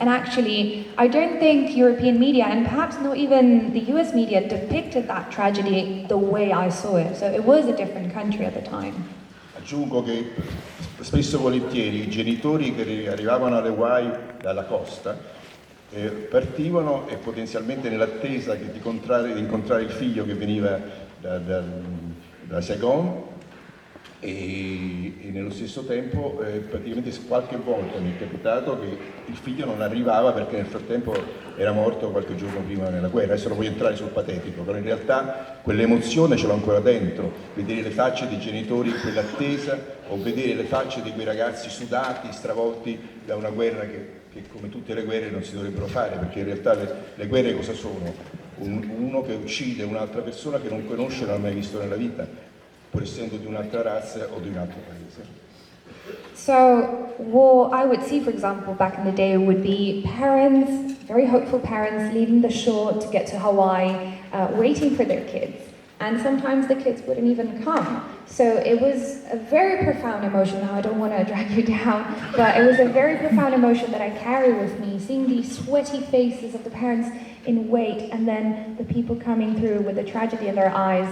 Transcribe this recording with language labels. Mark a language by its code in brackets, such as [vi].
[en] And actually, I don't think European media, and perhaps not even the US media, depicted that tragedy the way I saw it. So it was a different country at the time. [it] Aggiungo che spesso e volentieri i genitori che arrivavano alle Hawaii dalla costa partivano, e potenzialmente nell'attesa di incontrare il figlio che veniva da Saigon, e nello stesso tempo praticamente qualche volta mi è capitato che il figlio non arrivava perché nel frattempo era morto qualche giorno prima nella guerra. Adesso non voglio entrare sul patetico, però in realtà quell'emozione ce l'ho ancora dentro, vedere le facce dei genitori in quell'attesa, o vedere le facce di quei ragazzi sudati, stravolti da una guerra che come tutte le guerre non si dovrebbero fare, perché in realtà le guerre cosa sono? Uno che uccide un'altra persona che non conosce, non ha mai visto nella vita, pur essendo di un'altra razza o di un altro paese. [en] So, what I would see, for example, back in the day would be parents, very hopeful parents, leaving the shore to get to Hawaii, waiting for their kids. And sometimes the kids wouldn't even come. So it was a very profound emotion. Now, I don't want to drag you down, but it was a very profound emotion that I carry with me, seeing these sweaty faces of the parents in wait, and then the people coming through with the tragedy in their eyes.